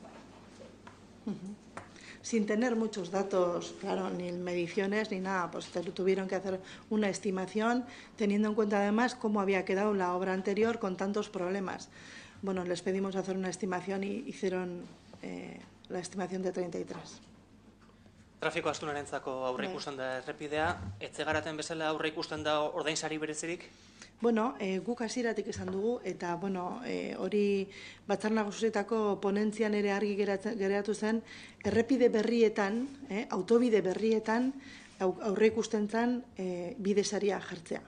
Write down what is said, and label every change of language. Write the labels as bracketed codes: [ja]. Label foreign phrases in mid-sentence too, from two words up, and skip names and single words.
[es] Sin tener muchos datos, claro, ni mediciones ni nada, pues tuvieron que hacer una estimación teniendo en cuenta además cómo había quedado la obra anterior con tantos problemas. Bueno, les pedimos hacer una estimación y hicieron la estimación de 33. [eu] Trafiko astunarentzako aurreikusten da errepidea, etxe garaten bezala aurreikusten da ordainsari berezirik? Bueno, guk hasieratik esan dugu, eta hori Batzar Nagusietako ponentzian ere argi geratu zen, errepide berrietan, autobide berrietan, aurreikusten zen bidesaria jartzea.